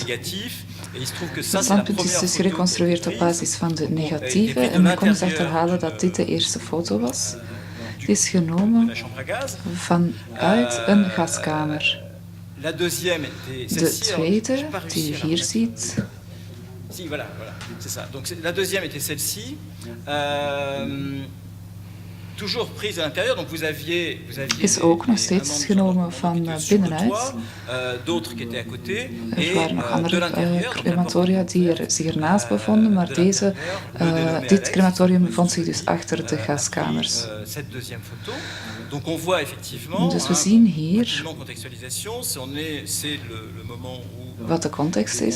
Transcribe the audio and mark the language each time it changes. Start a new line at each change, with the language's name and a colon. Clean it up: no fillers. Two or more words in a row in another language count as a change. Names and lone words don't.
Dutch: Het standpunt is dus gereconstrueerd op basis van de negatieve en men kon dus achterhalen dat dit de eerste foto was. Die is genomen vanuit een gaskamer. De tweede, die u hier ziet,
French: Si, voilà, c'est ça. Donc la deuxième était celle-ci, toujours prise à l'intérieur. Donc vous aviez
Dutch: is ook nog steeds genomen van binnenuit.
French: D'autres qui étaient à côté.
Dutch: Er waren nog andere crematoria die zich ernaast bevonden, maar dit crematorium bevond zich dus achter de gaskamers. Dus we zien hier wat de context is.